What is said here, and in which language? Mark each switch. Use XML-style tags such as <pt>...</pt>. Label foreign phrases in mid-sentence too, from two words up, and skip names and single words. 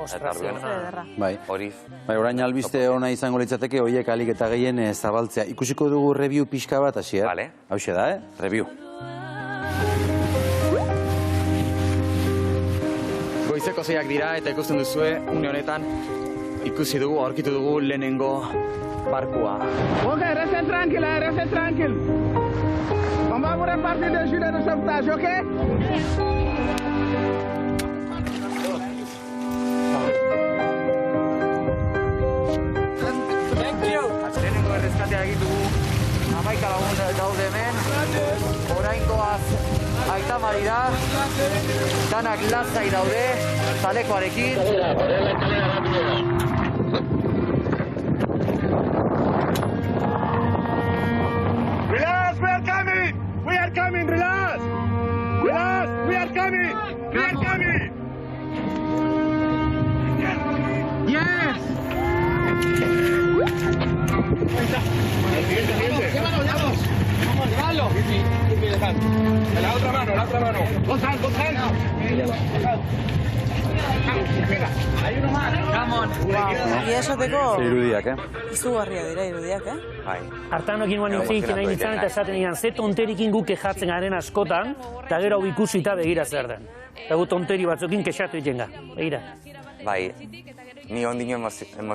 <eu>Bai, orain albiste ona izango litzateke, horiek alik eta gehien zabaltzea. Ikusiko dugu review pixka bat, hasier? Hauxe da, review. Goizeko zeiak dira eta ikusten duzue, une honetan ikusi dugu, aurkitu dugu lehenengo barkua.</eu> <fr>Ok, restez tranquil. On va vous repartir des gilets de sauvetage, ok?</fr> <eu>Ibilbidea egin dugu. 11 lagun daude hemen. Oraingoaz Aita Marira. Danak lasai daude, zalekoarekin.</eu> <en>Relax, we are coming! We are coming, relax! Relax, we are coming! We are coming! Yes!</en> <es>Llévalo, vamos. Llévalo. La otra mano, la otra mano. Gonzalo, Gonzalo. Hay uno más.</es> <en>Come on.</en> <eu>Egia esateko, Irudiak, izugarria dira irudiak, Bai. Hartanokin nuen hitz nahi nintzen eta esaten nian, ze tonterikin guk kejatzen garen askotan, eta gero hau ikusita begira zer den. Eta gu tonteri batzukin kexatu iten ga, begira. Bai, ni ondino emozionatu ditzen.</eu>